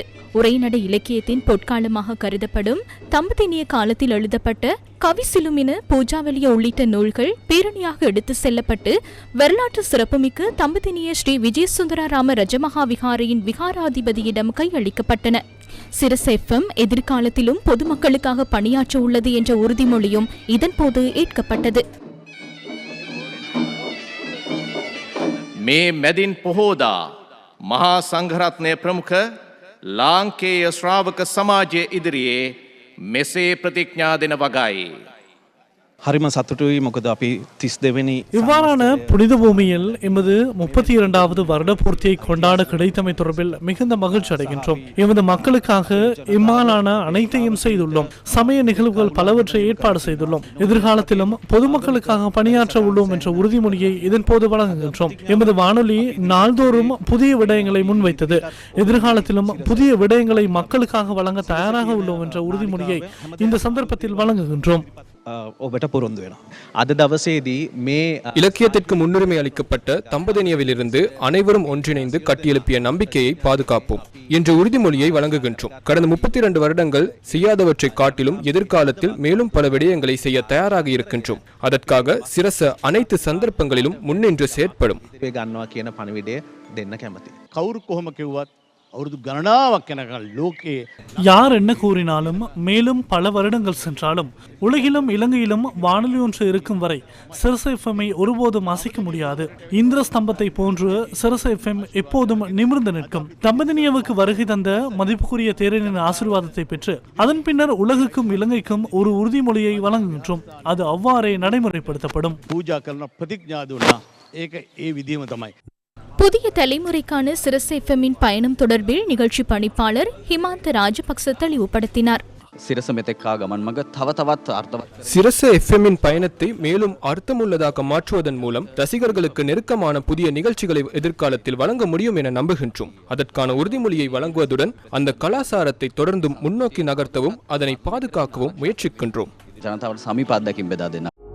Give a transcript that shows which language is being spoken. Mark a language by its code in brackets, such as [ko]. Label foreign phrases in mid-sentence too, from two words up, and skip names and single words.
[ta] உரைநடை இலக்கியத்தின் பொற்காலமாக கருதப்படும் தம்பதினிய காலத்தில் எழுதப்பட்ட கவிசிலுமின பூஜாவலிய உள்ளிட்ட நூல்கள் பேரணியாக எடுத்து செல்லப்பட்டு வரலாற்று சிறப்புமிக்க தம்பதினிய ஸ்ரீ விஜயசுந்தராராம ரஜமகா விகாரையின் விகாராதிபதியிடம் கையளிக்கப்பட்டன. சிரச எஃப்எம் எதிர்காலத்திலும் பொதுமக்களுக்காக பணியாற்ற உள்ளது என்ற உறுதிமொழியும் இதன்போது ஏற்கப்பட்டது. [si] මේ මෙදින් බොහෝදා මහා සංඝරත්නය ප්‍රමුඛ ලාංකේය ශ්‍රාවක සමාජය ඉදිරියේ මෙසේ ප්‍රතිඥා දෙන වගයි. හරිම සතුටුයි මොකද අපි 32 වෙනි [ta] இவ்வாறான புனித பூமியில் எமது 32வது வருட பூர்த்தியை கொண்டாட கிடைத்தமை தொடர்பில் மிகுந்த மகிழ்ச்சி அடைகின்றோம். எமது மக்களுக்காக இம்மாலான அனைத்தையும் செய்துள்ளோம். சமய நிகழ்வுகள் பலவற்றை ஏற்பாடு செய்துள்ளோம். எதிர்காலத்திலும் பொதுமக்களுக்காக பணியாற்ற உள்ளோம் என்ற உறுதிமொழியை இதன்போது வழங்குகின்றோம். எமது வானொலி நாள்தோறும் புதிய விடயங்களை முன்வைத்தது. எதிர்காலத்திலும் புதிய விடயங்களை மக்களுக்காக வழங்க தயாராக உள்ளோம் என்ற உறுதிமொழியை இந்த சந்தர்ப்பத்தில் வழங்குகின்றோம். [si] ඔබට පොරොන්දු වෙනවා. අද දවසේදී මේ [ta] இலக்கியத்திற்கு முன்னுரிமை அளிக்கப்பட்ட தம்பதினியவிலிருந்து அனைவரும் ஒன்றிணைந்து கட்டியெழுப்பிய நம்பிக்கையை பாதுகாப்போம் என்ற உறுதிமொழியை வழங்குகின்றோம். கடந்த 32 வருடங்கள் செய்யாதவற்றை காட்டிலும் எதிர்காலத்தில் மேலும் பல விடயங்களை செய்ய தயாராக இருக்கின்றோம். அதற்காக சிரச அனைத்து சந்தர்ப்பங்களிலும் முன்னின்று செயற்படும். [si] ගන්නවා කියන පණිවිඩය දෙන්න කැමතියි. කවුරු කොහොම කිව්වත් අවුරුදු ගණනාවක් යනකල් ලෝකයේ [ta] யார் என்ன கூறினாலும் மேலும் பல வருடங்கள் சென்றாலும் உலகிலும் இலங்கையிலும் வானொலி ஒன்று இருக்கும் வரை சிரச எஃப்எம்ஐ ஒருபோதும் அசைக்க முடியாது. இந்திர ஸ்தம்பத்தை போன்று சிரச எஃப்எம் எப்போதும் நிமிர்ந்து நிற்கும். தம்பதினியவுக்கு வருகை தந்த மதிப்புக்குரிய தேரனின் ஆசீர்வாதத்தை பெற்று அதன் பின்னர் உலகுக்கும் இலங்கைக்கும் ஒரு உறுதிமொழியை வழங்குகின்றோம். அது அவ்வாறே நடைமுறைப்படுத்தப்படும். [si] පූජා කරන ප්‍රතිඥා දුන්නා. ඒක ඒ විදිහම තමයි. [ta] புதிய தலைமுறைக்கான சிரச எஃப்எம்மின் பயணம் தொடர்பில் நிகழ்ச்சி பணிப்பாளர் ஹிமாந்த ராஜபக்ச தெளிவுபடுத்தினார். [si] සිරස මෙතෙක්කා ගමන් මඟ තව තවත් අර්ථවත් [ta] சிரச எஃப்எம்மின் பயணத்தை மேலும் அர்த்தமுள்ளதாக மாற்றுவதன் மூலம் ரசிகர்களுக்கு நெருக்கமான புதிய நிகழ்ச்சிகளை எதிர்காலத்தில் வழங்க முடியும் என நம்புகின்றோம். அதற்கான உறுதிமொழியை வழங்குவதுடன் அந்த கலாசாரத்தை தொடர்ந்தும் முன்னோக்கி நகர்த்தவும் அதனை பாதுகாக்கவும் முயற்சிக்கின்றோம். [si] ජනතාවට සමීප අත්දැකීම් බෙදා දෙන්න.